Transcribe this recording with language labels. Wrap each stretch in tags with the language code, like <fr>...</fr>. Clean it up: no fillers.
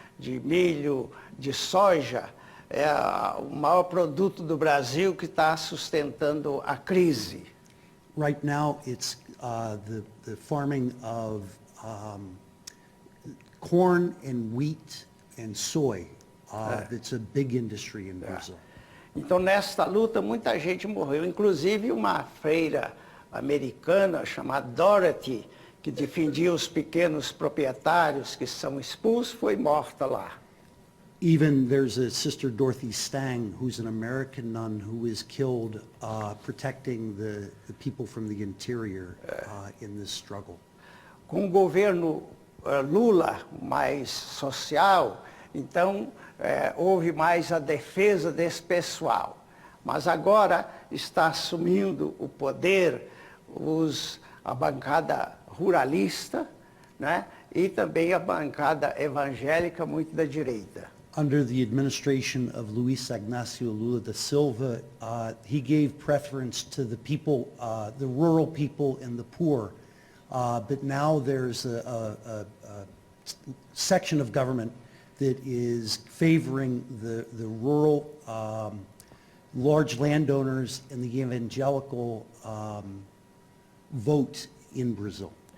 <pt>de milho, de soja, é o maior produto do Brasil que está sustentando a crise.</pt> <en>Right now, it's the farming of corn and wheat and soy. It's a big industry in Brazil.</en> <pt>Então, nesta luta, muita gente morreu, inclusive uma freira americana chamada Dorothy, que defendia os pequenos proprietários que são expulsos, foi morta lá.</pt> <en>Even there's a sister, Dorothy Stang, who's an American nun who is killed protecting the people from the interior in this struggle.</en> <pt>Com o governo Lula mais social, então houve mais a defesa desse pessoal. Mas agora está assumindo o poder a bancada ruralista, né? E também a bancada evangélica muito da direita.</pt> <en>Under the administration of Luiz Ignacio Lula da Silva, he gave preference to the people, the rural people and the poor. But now there's a section of government that is favoring the rural, large landowners and the evangelical vote in Brazil.</en>